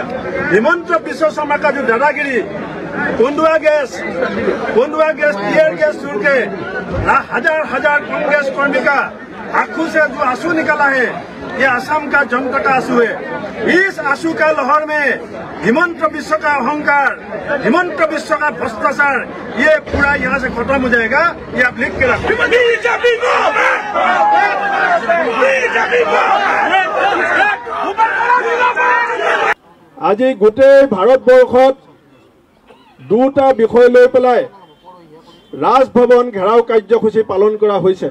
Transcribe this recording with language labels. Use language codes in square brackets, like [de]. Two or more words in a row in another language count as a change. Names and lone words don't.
[hi] हिमंत विश्व शर्मा का जो दादागिरी, कोंडुआ गैस [en] tear gas [hi] छोड़ के हजार हजार कांग्रेस कर्मी का आंखों से जो आंसू निकला है, ये असम का जनता का आंसू है। इस आंसू का लहर में हिमंत विश्व का अहंकार, हिमंत विश्व का भ्रष्टाचार, ये पूरा यहाँ से खत्म हो जाएगा। ये आप लिख के रखो। [as] আজি গোটেই ভাৰতবৰ্ষত দুটা বিষয় লৈ পেলাই ৰাজভৱন ঘেৰাও কাৰ্যসূচী পালন কৰা হৈছে।